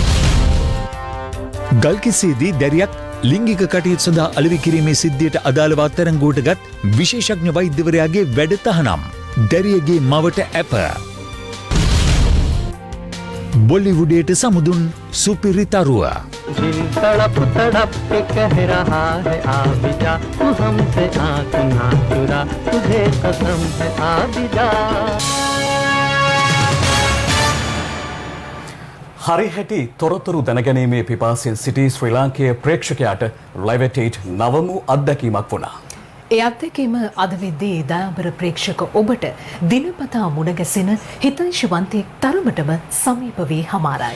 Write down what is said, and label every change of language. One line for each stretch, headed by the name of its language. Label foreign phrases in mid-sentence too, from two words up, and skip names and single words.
Sinhala: ගල්කිස්සේදී දැරියක් ලිංගික කටයුතු සඳහා අලෙවි කිරීමේ සිද්ධියට අදාළව අත්අඩංගුවට ගත් විශේෂඥ වෛද්‍යවරයාගේ වැඩ තහනම්. දැරියගේ මවට ඇප. බොලිවුඩයට සමුදුන් සුපිරි තරුව.
Hindi: तड़प तड़प के कह रहा है आ जा तू हमसे आँख ना चुरा तुझे कसम है आ जा.
Sinhala: හරි හැටි තොරතුරු දැනගැනීමේ පිපාසයෙන් සිටි ශ්‍රී ලාංකේය ප්‍රේක්ෂකයාට ලයිව් එට් 8 නවමු අත්දැකීමක් වුණා. ඒ අත්දැකීම අද වෙද්දී දයාබර ප්‍රේක්ෂක ඔබට දිනපතා මුණ ගැසෙන හිතයිශවන්තයෙක් තරමටම සමීප වී හමාරයි.